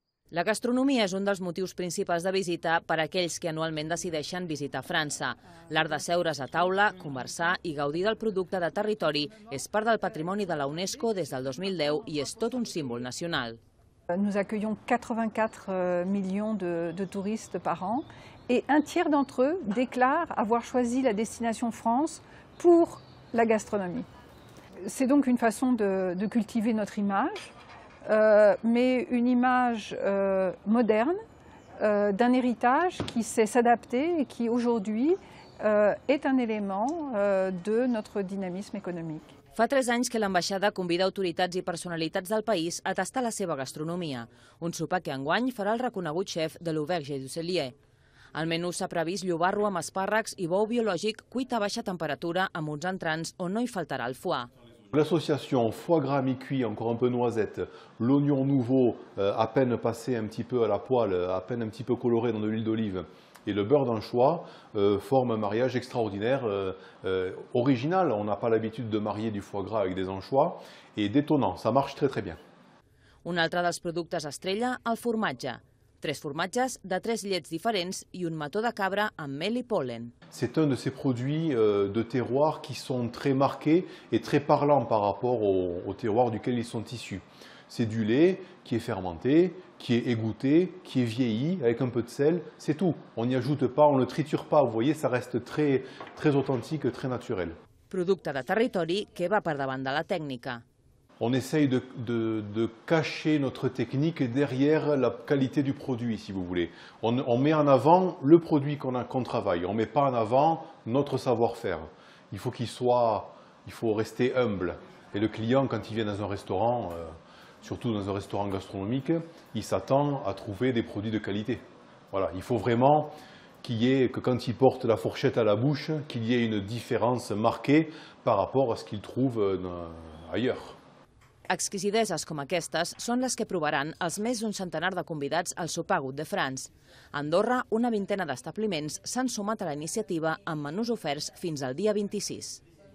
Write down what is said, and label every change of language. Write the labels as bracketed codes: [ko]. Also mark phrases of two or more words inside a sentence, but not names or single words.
[ca] La gastronomia és un dels motius principals de visita per a aquells que anualment decideixen visitar França. L'art de seure's a taula, conversar i gaudir del producte de territori és part del patrimoni de la UNESCO des del 2010 i és tot un símbol nacional. [fr] Nous accueillons 84 millions de touristes par an et un tiers d'entre eux déclarent avoir choisi la destination France pour la gastronomie. C'est donc une façon de cultiver notre image, mais une image moderne d'un héritage qui sait s'adapter et qui aujourd'hui est un élément de notre dynamisme économique. [ca] Fa 3 anys que l'ambaixada convida autoritats i personalitats del país a tastar la seva gastronomia, un sopar que enguany farà el reconegut xef de l'Auberge du Cellier. Al menú s'ha previst llobarro amb espàrrecs i bou biològic cuit a baixa temperatura amb uns entrants on no hi faltarà el foie. [fr] L'association foie gras mi-cuit, encore un peu noisette, l'oignon nouveau à peine passé un petit peu à la poêle, à peine un petit peu coloré dans de l'huile d'olive et le beurre d'anchois forment un mariage extraordinaire, original. On n'a pas l'habitude de marier du foie gras avec des anchois et détonnant, ça marche très très bien. [ca] Un altre dels productes estrella, el formatge. 3 formatges de 3 llets diferents i un mató de cabra amb mel i pol·len. [fr] C'est un de ces produits de terroir qui sont très marqués et très parlants par rapport au terroir duquel ils sont issus. C'est du lait qui est fermenté, qui est égoutté, qui est vieilli avec un peu de sel, c'est tout. On n'y ajoute pas, on ne le triture pas, vous voyez, ça reste très, très authentique, très naturel. [ca] Producte de territori que va per davant de la tècnica. [fr] On essaye de cacher notre technique derrière la qualité du produit, si vous voulez. On met en avant le produit qu'on travaille, on ne met pas en avant notre savoir-faire. Il faut rester humble. Et le client, quand il vient dans un restaurant, surtout dans un restaurant gastronomique, il s'attend à trouver des produits de qualité. Voilà, il faut vraiment que quand il porte la fourchette à la bouche, qu'il y ait une différence marquée par rapport à ce qu'il trouve ailleurs. [ca] Exquisideses com aquestes són les que provaran els més d'un centenar de convidats al sopar Good de France. A Andorra, una vintena d'establiments s'han sumat a la iniciativa amb menús oferts fins al dia 26.